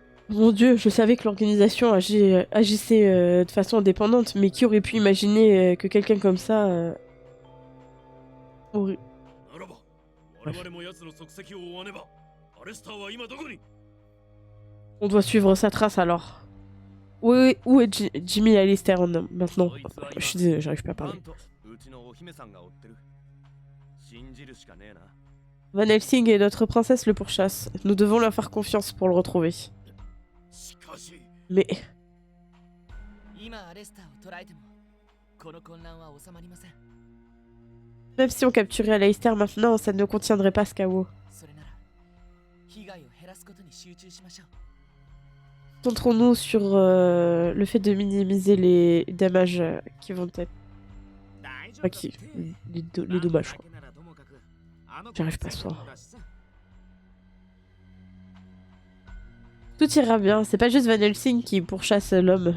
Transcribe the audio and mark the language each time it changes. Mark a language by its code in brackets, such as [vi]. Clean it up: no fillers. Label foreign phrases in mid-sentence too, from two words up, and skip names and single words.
[fr] Mon Dieu, je savais que l'organisation agissait de façon indépendante, mais qui aurait pu imaginer que quelqu'un comme ça aurait... [ja] ならば、我 [fr] Bref. [ja] 々も奴の足跡を追わねば。アレスターは今どこに？ [fr] On doit suivre sa trace alors. Où est Jimmy Alistair maintenant? Je suis désolée, j'arrive pas à parler. [ja] うちのお姫さんが追ってる。信じるしかねえな。 [fr] Van Helsing et notre princesse le pourchassent. Nous devons leur faire confiance pour le retrouver. [ja] しかし、 [fr] Mais... [ja] 今アレスターを捕らえてもこの混乱は収まりません。 [fr] Même si on capturait Alistair maintenant, ça ne contiendrait pas ce chaos. [ja] それなら被害を減らすことに集中しましょう。 [fr] Concentrons-nous sur le fait de minimiser les dommages qui vont être... Enfin, les dommages, quoi. J'arrive pas à soir. Tout ira bien, c'est pas juste Van Helsing qui pourchasse l'homme.